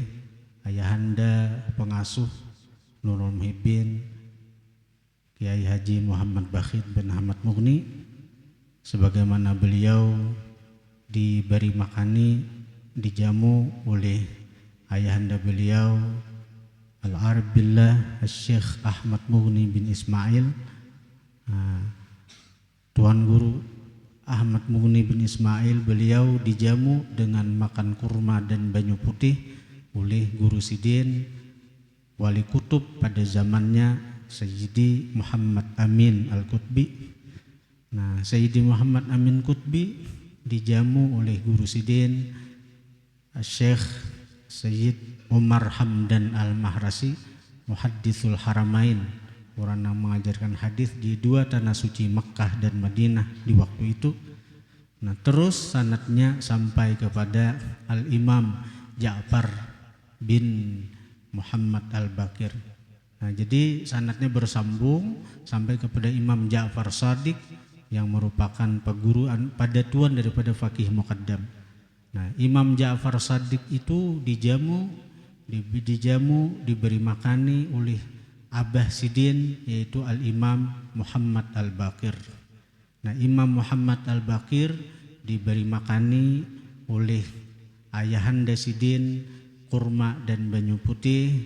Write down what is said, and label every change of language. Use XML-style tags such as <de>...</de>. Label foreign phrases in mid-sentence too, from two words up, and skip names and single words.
<id>ayahanda pengasuh Nurul Muhibbin Kiai Haji Muhammad Bakhit bin Ahmad Mughni, sebagaimana beliau diberi makani, dijamu oleh ayahanda beliau Al-Arif Billah Syekh Ahmad Mughni bin Ismail, Tuan Guru Ahmad Mughni bin Ismail. Beliau dijamu dengan makan kurma dan banyu putih oleh Guru Sidin Wali Kutub pada zamannya Sayyidi Muhammad Amin Al-Qutbi. Nah, Sayyidi Muhammad Amin Qutbi dijamu oleh Guru Sidin Syekh Sayyid Umar Hamdan Al-Mahrasi,</id> <ar>Muhaddithul Haramain,</ar> <id>orang yang mengajarkan hadis di dua tanah suci Mekkah dan Madinah di waktu itu. Nah, terus sanadnya sampai kepada Al-Imam Ja'far bin Muhammad Al-Baqir. Nah, jadi sanadnya bersambung sampai kepada Imam Ja'far Shadiq yang merupakan perguruan pada tuan daripada Faqih Muqaddam. Nah, Imam Ja'far Shadiq itu dijamu, diberi makani oleh Abah Sidin, yaitu Al-Imam Muhammad Al-Baqir. Nah, Imam Muhammad Al-Baqir diberi makani oleh ayahanda Sidin kurma dan banyu putih.</id>